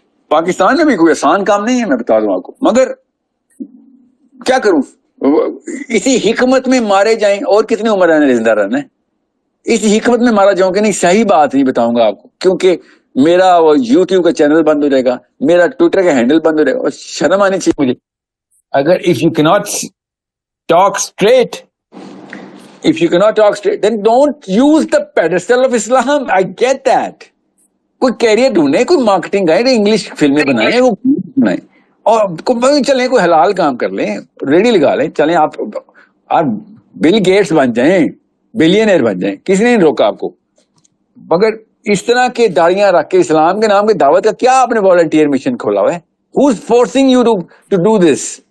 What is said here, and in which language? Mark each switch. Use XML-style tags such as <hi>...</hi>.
<ur>پاکستان میں بھی کوئی آسان کام نہیں ہے, میں بتا دوں آپ کو, مگر کیا کروں, اسی حکمت میں مارے جائیں. اور کتنی عمر ہے زندہ رہنا ہے, اسی حکمت میں مارا جاؤں کہ نہیں, صحیح بات نہیں بتاؤں گا آپ کو, کیونکہ میرا وہ یوٹیوب کا چینل بند ہو جائے گا, میرا ٹویٹر کا ہینڈل بند ہو جائے گا, اور شرم آنی چاہیے مجھے.</ur> <en>اگر if you cannot talk straight, if you cannot talk straight, then don't use the pedestal of Islam. I get that.</en> <ur>کوئی کیریئر ڈھونڈے, کوئی مارکیٹنگ ہے, انگلش فلمیں بنائیں, وہ بنائیں, اور چلیں کوئی حلال کام کر لیں, ریڈی لگا لیں, چلیں آپ بل گیٹس بن جائیں, بلینئر بن جائیں, کسی نے نہیں روکا آپ کو. مگر اس طرح کے داڑیاں رکھ کے اسلام کے نام کی دعوت کا کیا آپ نے والنٹیئر مشن کھولا ہوا ہے؟</ur> <en>Who's forcing you to do this?</en>